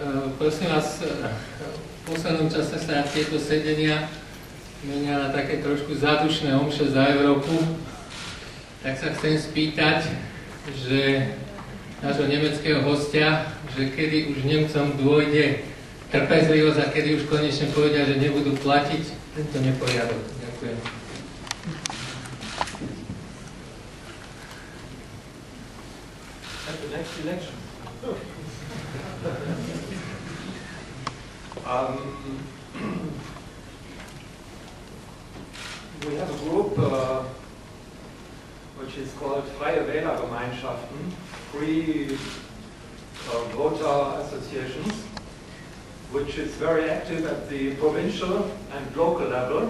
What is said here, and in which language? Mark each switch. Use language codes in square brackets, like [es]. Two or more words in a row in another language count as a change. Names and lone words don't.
[sk] Prosím vás, v poslednom čase sa tieto sedenia menia na také trošku zádušné omše za Európu. Tak sa chcem spýtať, že nášho nemeckého hostia, že kedy už Nemcom dôjde trpezlivosť a kedy už konečne povedia, že nebudú platiť tento neporiadok. Ďakujem. [en] At the next election. We have a group which is called Freie Wählergemeinschaften, free voter associations, which is very active at the provincial and local level.